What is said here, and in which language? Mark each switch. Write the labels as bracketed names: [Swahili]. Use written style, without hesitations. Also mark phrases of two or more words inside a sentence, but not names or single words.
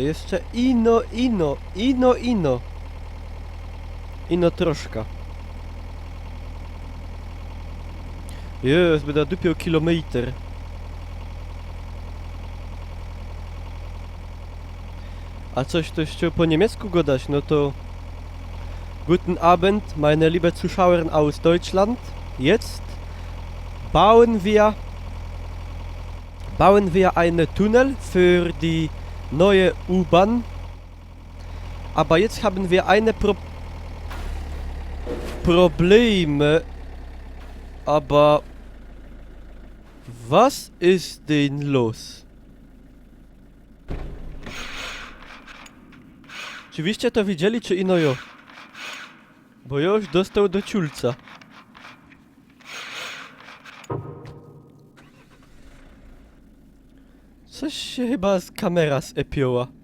[Polish] Jeszcze ino. Ino troszkę. Jest, będę dupiał kilometr. A coś to chciał po niemiecku gadać, no to... [German] Guten Abend, meine liebe Zuschauer aus Deutschland. Jetzt bauen wir einen Tunnel für die neue U-Bahn. Aber jetzt haben wir eine Probleme. Aber was ist denn los? [Polish] Czy wyście to widzieli, czy ino jo? Bo jo już dostał do ciulca. Coś się chyba z kamera zepioła.